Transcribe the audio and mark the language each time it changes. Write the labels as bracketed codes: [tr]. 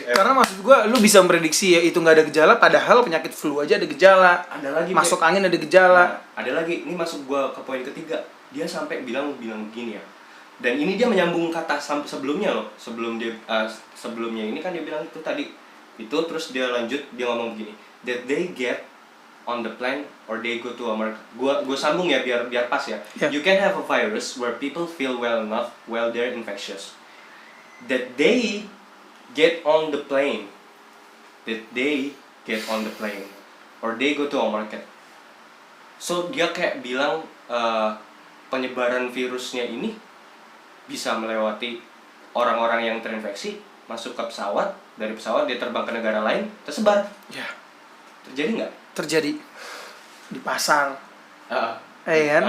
[id] Karena maksud gua lu bisa memprediksi ya itu nggak ada gejala, padahal penyakit flu aja ada gejala. Ada lagi masuk angin ada gejala. Nah, ada lagi. Ini masuk gua ke poin ketiga. dia sampai bilang gini ya. Dan ini dia menyambung kata sebelumnya loh. Sebelumnya ini kan dia bilang itu tadi. Itu terus dia lanjut, dia ngomong begini. [en] That they get on the plane or they go to America. [id] Gua sambung ya biar pas ya. [en] Yeah. You can have a virus where people feel well enough while they're infectious. That they get on the plane. That they get on the plane or they go to a market. [id] So dia kayak bilang penyebaran virusnya ini bisa melewati orang-orang yang terinfeksi, masuk ke pesawat, dari pesawat dia terbang ke negara lain, tersebar. Ya. Terjadi nggak? Terjadi di pasar. Kan?